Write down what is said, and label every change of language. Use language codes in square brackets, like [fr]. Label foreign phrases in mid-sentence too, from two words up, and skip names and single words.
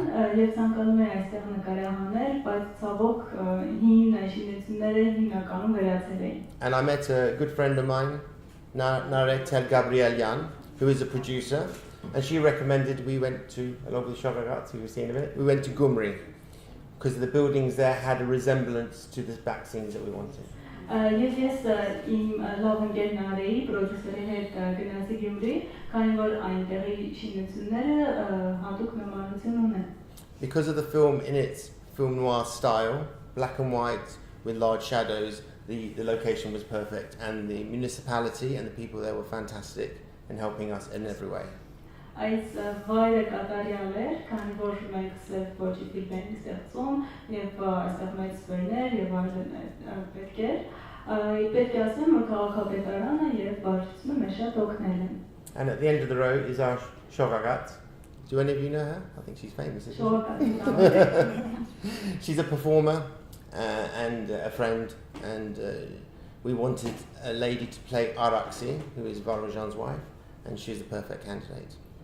[en] And I met a good friend of mine, Naretel Gabrielyan, who is a producer, and she recommended we went to, along with Shogagat, who we've seen in a minute, we went to Gumri, because the buildings there had a resemblance to the back scenes that we wanted. [hy] Ես իմ լավ ընկերների պրոդյուսերի հետ գնացի Գյումրի, քանի որ այնտեղի շինությունները հատուկ նմանություն ունեն. [en] Because of the film in its film noir style, black and white with large shadows, the location was perfect, and the municipality and the people there were fantastic in helping us in every way. [hy] Այս վայրը կատարյալ էր, քանի որ մենք սև ոճի ֆիլմ ենք ստեղծում եւ այստեղ մեծ սվերներ եւ այլն պետք էր։ Պետք է ասեմ, որ քաղաքապետարանը եւ վարչությունը մեզ շատ օգնել են։ [en] And at the end of the road is our Shogagat. Do any of you know her? I think she's famous, isn't she? She's a performer and a friend, and we wanted a lady to play Araksi, who is Varajan's wife, and she's the perfect candidate.